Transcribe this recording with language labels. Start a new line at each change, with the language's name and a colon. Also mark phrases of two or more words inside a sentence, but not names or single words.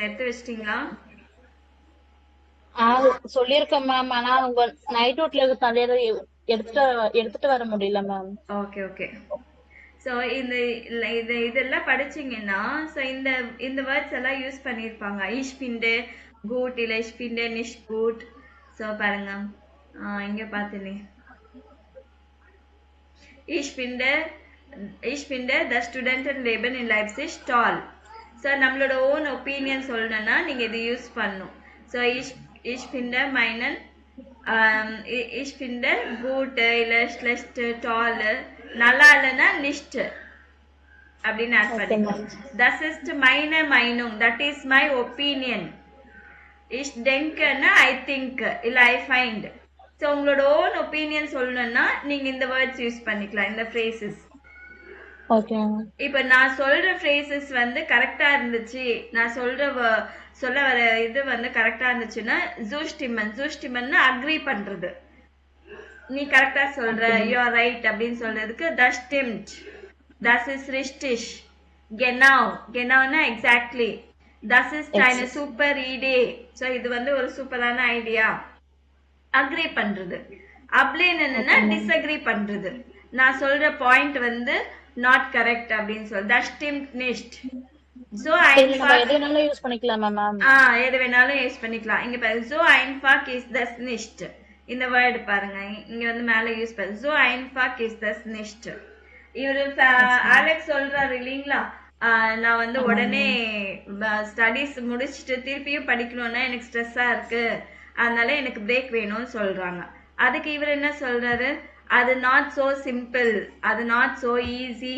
Tamil: எடுத்து வச்சிட்டீங்களா? சொல்லிருக்கேன் மேம். ஆனா உங்க நைட் அவுட்ல எடுத்துட்டு வர முடியல மேம்.
English: okay okay.
Tamil: ஸோ இதெல்லாம் படிச்சிங்கன்னா ஸோ இந்த வேர்ட்ஸ் எல்லாம் யூஸ் பண்ணியிருப்பாங்க.
German: ich finde gut இல்லை ich finde nicht gut. ஸோ
Tamil: பாருங்க இங்கே பார்த்துனே
German: ich finde das Studentenleben in Leipzig toll.
Tamil: ஸோ நம்மளோட
English: own opinion
Tamil: சொல்லணும்னா நீங்கள் இது யூஸ் பண்ணணும். ஸோ ich finde meinen ich finde gut இல்ல schlecht toll நல்லா இல்லைன்னா nicht அப்படின்னு ஆட் ஓகே பண்ணிக்கோ. மேம்.
German: Das ist meine Meinung,
English: that is my opinion.
German: Ich denke னா
English: I think
German: இல்ல
English: I find.
Tamil: ஸோ உங்களோட
English: own opinion
Tamil: சொல்லணும்னா நீங்க இந்த
English: words use
Tamil: பண்ணிக்கலாம், இந்த ஃப்ரேசஸ்.
English: okay ma'am.
Tamil: இப்ப நான் சொல்ற ஃப்ரேசஸ் வந்து கரெக்டா இருந்துச்சு, நான் சொல்ல வர இது வந்து கரெக்டா இருந்துச்சுன்னா ஜூஸ்டிமன்னா அக்ரி பண்றது. நீ கரெக்டா சொல்ற,
English: you are right
Tamil: அப்படின்னு சொல்றதுக்கு
German: das stimmt, das ist richtig, genauனா எக்ஸாக்ட்லி, das ist eine super Idee.
Tamil: ஸோ இது வந்து ஒரு சூப்பரான ஐடியா. அக்ரி பண்றது. அப்ளைன் என்னன்னா டிஸ்அக்ரி பண்றது. நான் சொல்ற பாயிண்ட் வந்து
English: not correct
Tamil: அப்படின்னு சொல்லி
German: das stimmt nicht.
Tamil: So நம்ம எது வேணாலும் யூஸ் பண்ணிக்கலாமா மேம்? எது வேணாலும் யூஸ் பண்ணிக்கலாம். இங்க பாருங்க,
German: so einfach ist das nicht.
Tamil: இந்த வேர்டு பாருங்க, இங்க வந்து மேல யூஸ் பண்ணு,
German: so einfach ist das nicht.
Tamil: இவரு அலெக்ஸ் சொல்றாரு இல்லீங்களா, நான் வந்து உடனே ஸ்டடீஸ் முடிச்சுட்டு திருப்பியும் படிக்கணும்னா எனக்கு ஸ்ட்ரெஸ்ஸா இருக்கு, அதனால எனக்கு பிரேக் வேணும்னு சொல்றாங்க. அதுக்கு இவர் என்ன சொல்றாரு, அது
English: not so simple,
Tamil: அது
English: not so easy.